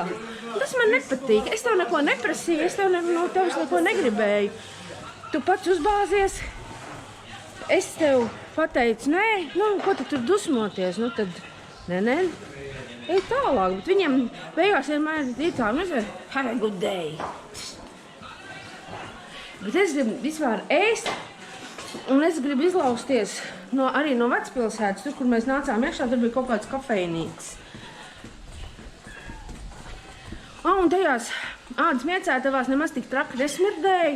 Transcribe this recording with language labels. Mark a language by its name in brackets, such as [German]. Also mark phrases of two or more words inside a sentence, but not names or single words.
[Latvian] Tas man nepatīk, es tev neko neprasīju, es tev no tevis neko negribēju. Tu pats uzbāzies, es tev pateicu, nē, ko tu tur dusmoties, tad... Nē, ej tālāk, bet viņiem beigās vienmēr ir tā, [English] have a good day. [Latvian] Bet es gribu vispār ēst, un es gribu izlausties arī no Vecpilsētas, tur, kur mēs nācām iekšā, tur bija kaut kāds kafejnītis. Un tajās ādas miecētavās nemaz tik traki nesmirdēja.